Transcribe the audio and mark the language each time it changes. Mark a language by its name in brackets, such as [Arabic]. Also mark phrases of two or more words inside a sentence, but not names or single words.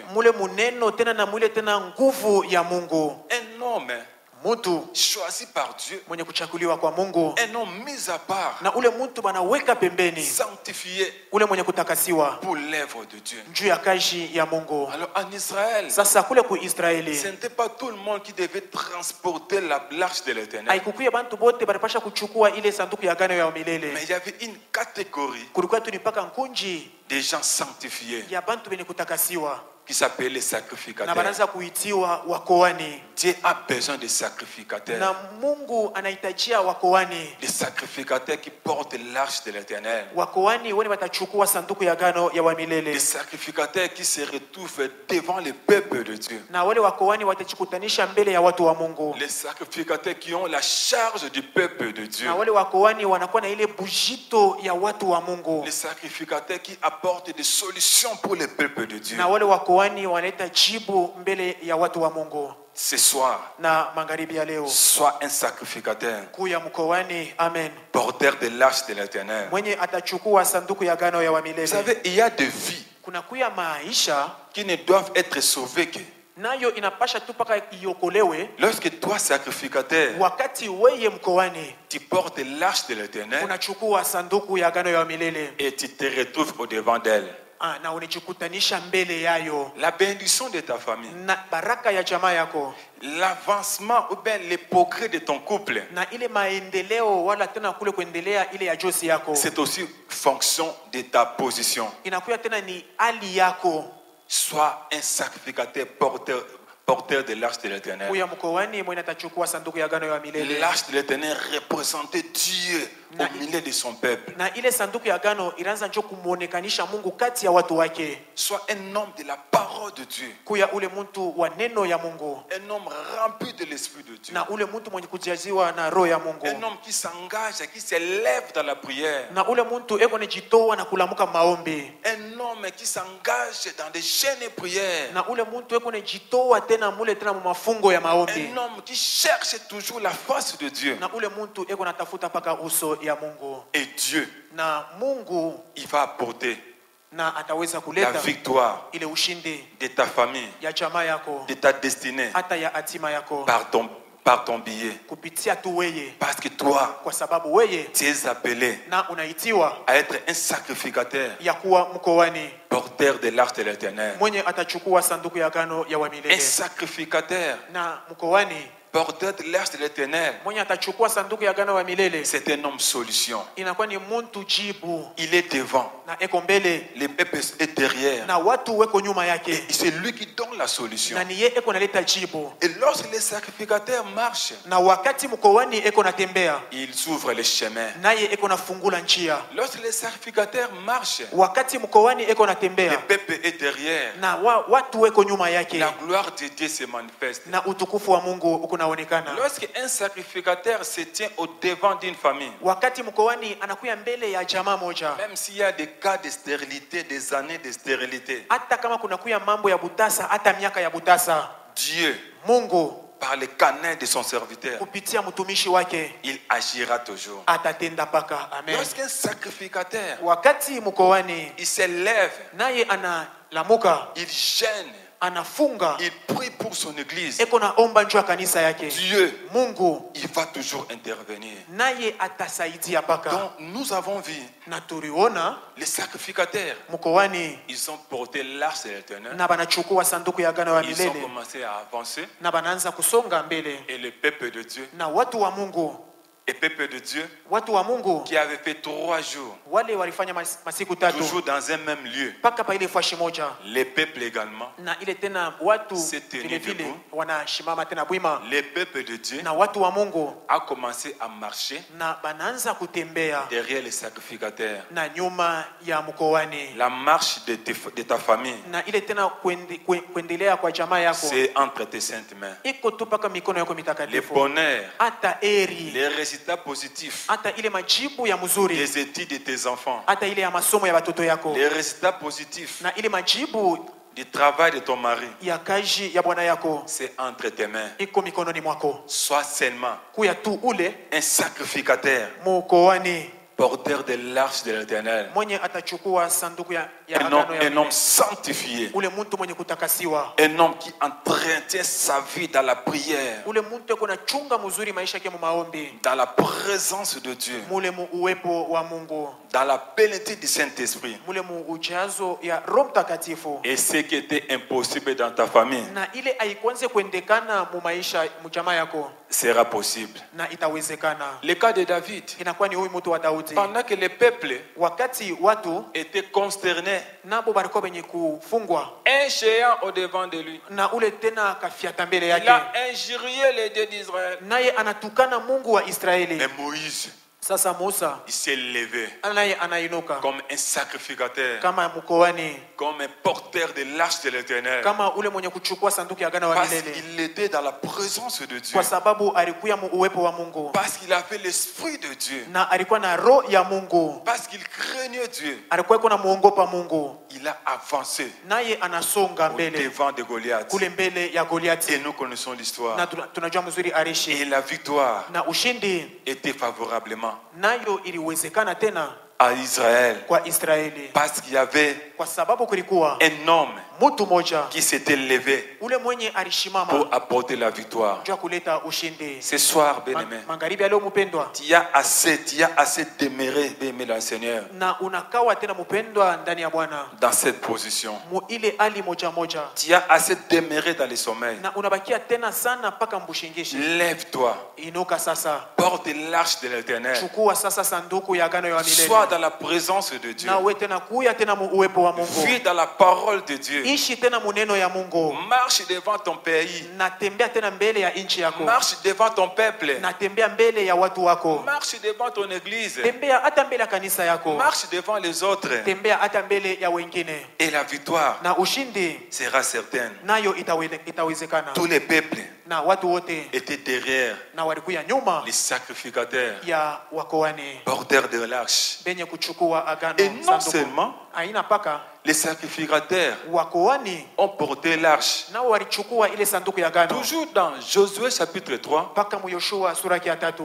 [Swahili] Mule muneno tena na mule tena nguvu ya Mungu. [French] Un homme [Swahili] Muntu [French] choisi par Dieu, [Swahili] mwenye kuchakuliwa kwa Mungu. [French] Un homme mis à part, [Swahili] na ule muntu banaweka pembeni, [French] sanctifié, [Swahili] ule mwenye kutakasiwa [French] pour l'œuvre de Dieu. [Swahili] Juu ya kazi ya Mungu. [French] Alors en Israël, [Swahili] sasa kule ku Israeli, [French] ce n'était pas tout le monde qui devait transporter l'arche de l'Éternel. [Swahili] Haikukuya bantu bote baripasha kuchukua ile sanduku ya agano ya milele. [French] Mais il y avait une catégorie, [Swahili] kulikuwa tu nipaka nkunji [French] des gens sanctifiés, [Swahili] ya bantu benye kutakasiwa, [French] qui s'appellent les sacrificateurs. [Swahili] Na banaanza kuitiwa wakoani. [French] Dieu a besoin de sacrificateurs. [Swahili] Na Mungu anahitajia wakoani. [French] Les sacrificateurs qui portent l'arche de l'Éternel. [Swahili] Wakoani wale watachukua sanduku ya agano ya wa milele. [French] Les sacrificateurs qui se retrouvent devant le peuple de Dieu. [Swahili] Na wale wakoani watachikutanisha mbele ya watu wa Mungu. [French] Les sacrificateurs qui ont la charge du peuple de Dieu. [Swahili] Na wale wakoani wanakuwa na ile bujito ya watu wa Mungu. [French] Les sacrificateurs qui apportent des solutions pour le peuple de Dieu. [Swahili] Na wale wakoani makoani wanaleta jibu mbele ya watu wa Mungu. [French] Ce soir, [Swahili] Na magharibi ya leo, [French] sois un sacrificateur, [Swahili] kuya mkoani, amen, [French] porteur de l'arche de l'Éternel. [Swahili] mwenye atachukua sanduku ya agano ya [French] Vous [Swahili] wamilele. [French] savez, il y a des vies [Swahili] Kuna kuya maisha [French] qui ne doivent être sauvées que [Swahili] nayo inapasha tu paka iokolewe [French] lorsque toi, sacrificateur, [Swahili] wakati weye mkoani [French] tu portes l'arche de l'Éternel [Swahili] unachukua sanduku ya agano ya wamilele. [French] et tu te retrouves au-devant d'elle. [Swahili] Na unijikutanisha mbele yayo [French] La bénédiction de ta famille, [Swahili] na baraka ya jamaa yako [French] l'avancement ou bien les progrès de ton couple, [Swahili] na ile maendeleo wala tena kule kuendelea ile ya josi yako [French] c'est aussi fonction de ta position. [Swahili] inakuya tena ni hali yako. [French] Sois un sacrificateur porteur de l'arche de l'Éternel. [Swahili] Kuya mkoani mwenye atachukua sanduku ya agano ya milele. [French] L'arche de l'Éternel représentait Dieu au milieu de son peuple. [Swahili] Na ile sanduku ya agano ilianza njo kumuonekanisha Mungu kati ya watu wake. [French] Sois un homme de la parole de Dieu. [Swahili] Kuya ule mtu wa neno ya Mungu. [French] Un homme rempli de l'esprit de Dieu. [Swahili] Na ule mtu mwenye kujaziwa na roho ya Mungu. [French] Un homme qui s'engage, qui s'élève dans la prière. [Swahili] Na ule mtu eko nejitoa na kulamuka maombi. [French] Un homme qui s'engage dans des chaînes de prière. [Swahili] Na ule mtu eko nejitoa tena mule tena mafungo ya maombi. [French] Un homme qui cherche toujours la face de Dieu. [Swahili] Na ule mtu eko natafuta paka uso ya Mungu. [French] Et Dieu, [Swahili] na Mungu, [French] il va apporter [Swahili] na ataweza [French] la [Swahili] kuleta [French] victoire [Swahili] ile ushindi [French] de ta famille, [Swahili] ya jamaa yako, [French] de ta destinée, [Swahili] hata ya hatima yako [French] par ton billet. [Swahili] kupitia tu weye, [French] Parce que toi, [Swahili] kwa sababu weye [French] tu es appelé [Swahili] na unaitiwa [French] à être un sacrificateur, [Swahili] ya kuwa mkoani [French] porteur de l'arche de l'Éternel. [Swahili] mwenye atachukua sanduku ya agano ya [French] Un [Swahili] wamilele. [French] sacrificateur, [Swahili] Na mkoani [French] porteur de l'arche de l'Éternel, [Swahili] mwenye atachukua sanduku ya agano ya milele [French] c'est un homme solution. [Swahili] inakuwa ni muntu jibu, [French] Il est devant, [Swahili] na eko mbele [French] le peuple est derrière. [Swahili] na watu weko nyuma yake, [French] Et c'est lui qui donne la solution. [Swahili] na niye eko naleta jibu. [French] Et lorsque les sacrificateurs marchent, [Swahili] Na wakati mkoani eko natembea, [French] ils ouvrent les chemins. [Swahili] naye eko nafungula njia. [French] Lorsque les sacrificateurs marchent, [Swahili] Wakati mkoani eko [French] le [Swahili] natembea, [French] peuple est derrière. [Swahili] na watu weko nyuma yake, [French] La gloire de Dieu se manifeste. [Swahili] na utukufu wa Mungu ukunaonekana. [French] Lorsque un sacrificateur se tient au devant d'une famille, [Swahili] Wakati mkoani anakuya mbele ya jamaa moja, [French] même s'il y a des cas de stérilité, des années de stérilité, [Swahili] hata kama kunakuya mambo ya butasa, hata miaka ya butasa, [French] Dieu, [Swahili] Mungu [French] par le canal de son serviteur, [Swahili] kupitia mtumishi wake [French] il agira toujours. [Swahili] atatenda paka. Amen. [French] Lorsqu'un sacrificateur, [Swahili] Wakati mkoani [French] il s'élève, [Swahili] naye analamuka, [French] il gêne, [Swahili] anafunga, [French] il prie pour son église, [Swahili] eko naomba njoo kanisa yake, [French] Dieu, [Swahili] Mungu [French] il va toujours intervenir. [Swahili] naye atasaidia paka. [French] Donc nous avons vu [Swahili] Na tuliona [French] les sacrificateurs, [Swahili] mkoani [French] ils ont porté l'arche de l'Éternel, [Swahili] na banachukua sanduku ya agano ya [French] ils ont [Swahili] milele [French] commencé à avancer, [Swahili] na banaanza kusonga mbele, [French] et le peuple de Dieu, [Swahili] na watu wa Mungu, [French] le peuple de Dieu [Swahili] watu wa Mungu [French] qui avait fait 3 jours, [Swahili] wale walifanya masiku tatu [French] toujours dans un même lieu, [Swahili] mpaka pa ile fashi moja, [French] les peuples également, [Swahili] na ile tena watu [French] s'est tenu [Swahili] vile vile [French] debout. [Swahili] wanashimama tena bwima, [French] le peuple de Dieu [Swahili] na watu wa Mungu [French] a commencé à marcher [Swahili] na banaanza kutembea [French] derrière les sacrificateurs. [Swahili] na nyuma ya mkoani, [French] La marche de ta famille, [Swahili] na ile tena kuendelea kwa jamaa yako [French] c'est entre tes saintes mains. [Swahili] iko tu paka mikono yako [French] Le [Swahili] mitakatifu, [French] bonheur, [Swahili] hata eri, [French] les résultats positifs [Swahili] hata ile majibu ya mzuri, [French] des études de tes enfants, [Swahili] hata ile ya masomo ya watoto yako, [French] les résultats positifs [Swahili] na ile majibu [French] du travail de ton mari, [Swahili] ya kazi ya bwana yako [French] c'est entre tes mains. [Swahili] iko mikononi mwako. [French] Sois seulement [Swahili] Kuya tu ule [French] un sacrificateur, [Swahili] mkoani [French] porteur de l'arche de l'Éternel, [Swahili] mwenye atachukua sanduku ya [French] un [Swahili] agano ya [French] homme [Swahili] milele. [French] sanctifié, [Swahili] Ule mtu mwenye kutakasiwa, [French] un homme qui entretient sa vie dans la prière, [Swahili] ule mtu yuko na chunga mzuri maisha yake mu maombi, [French] dans la présence de Dieu, [Swahili] mule mu uwepo wa Mungu, [French] dans la plénitude du Saint-Esprit. [Swahili] mule mu ujazo ya Roho Mtakatifu. [French] Et ce qui était impossible dans ta famille [Swahili] Na ile haikuanze kuendekana mu maisha mu jamaa yako, [French] sera possible. [Swahili] na itawezekana. [French] Le cas de David, [Swahili] Inakuwa ni huyu mtu wa Daudi, [French] pendant que le peuple [Swahili] wakati watu [French] était consterné, [Swahili] nabo balikuwa benye kufungwa, [French] un géant au devant de lui, [Swahili] na ule tena kafiata mbele [French] il [Swahili] yake, [French] a injurié les dieux d'Israël. [Swahili] naye anatukana Mungu wa Israeli. [French] Mais Moïse, [Swahili] Sasa Musa [French] il s'est levé [Swahili] anainuka [French] comme un sacrificateur, [Swahili] kama mkoani, [French] comme un porteur de l'arche de l'Éternel, [Swahili] kama ule mwenye kuchukua sanduku ya agano wa [French] parce [Swahili] milele, [French] qu'il était dans la présence de Dieu, [Swahili] kwa sababu alikuwa uwepo wa Mungu, [French] parce qu'il avait l'esprit de Dieu, [Swahili] na alikuwa na roho ya Mungu, [French] parce qu'il craignait Dieu. [Swahili] alikuwa kuna muongopa Mungu, [French] Il a avancé [Swahili] naye anasonga [French] au [Swahili] mbele [French] devant de Goliath. [Swahili] kule mbele ya [French] Et [Swahili] Goliati, [French] nous connaissons l'histoire. [Swahili] na tunajua mzuri [French] Et [Swahili] arishi, [French] la victoire [Swahili] na ushindi [French] était favorablement [Swahili] nayo iliwezekana tena [French] à Israël, [Swahili] kwa Israeli, [French] parce qu'il y avait [Swahili] kwa sababu kulikuwa [French] un homme [Swahili] mtu mmoja [French] qui s'était levé [Swahili] ule mwenye alishimama [French] pour apporter la victoire. [Swahili] juu ya kuleta ushindi. [French] Ce soir, bien-aimé, [Swahili] Magharibi ya leo mpendwa, [French] tu as assez demeuré, bien-aimé le Seigneur, [Swahili] na unakawa tena mpendwa ndani ya Bwana [French] dans cette position. [Swahili] mu ile hali moja moja, [French] Tu as assez demeuré dans le sommeil. [Swahili] na unabakia tena sana mpaka mbushingishi. [French] Lève-toi, [Swahili] Inuka sasa, [French] porte l'arche de l'Éternel. [Swahili] chukua sasa sanduku ya agano ya milele, [French] Sois dans la présence de Dieu. [Swahili] na uwe tena kuya tena mu uwepo wa Mungu, [French] Vis dans la parole de Dieu. [Swahili] ishi tena muneno ya Mungu, [French] Marche devant ton pays. [Swahili] na tembea tena mbele ya nchi yako, [French] Marche devant ton peuple. [Swahili] na tembea mbele ya watu wako, [French] Marche devant ton église. [Swahili] tembea hata mbele ya kanisa yako, [French] Marche devant les autres. [Swahili] tembea hata mbele ya wengine, [French] Et la victoire [Swahili] na ushindi [French] sera certaine. [Swahili] nayo itawezekana. [French] Tous les peuples [Swahili] Na watu wote [French] étaient derrière [Swahili] na walikuya nyuma [French] les sacrificateurs, [Swahili] ya wakoani [French] porteurs de l'arche. [Swahili] benye kuchukua agano [French] Et non [Swahili] sanduku. [French] seulement [Swahili] Aina paka [French] les sacrificateurs [Swahili] wakoani [French] ont porté l'arche. [Swahili] nao walichukua ile sanduku ya agano, [French] Toujours dans Josué chapitre 3, [Swahili] mpaka mu Yoshua sura ya 3.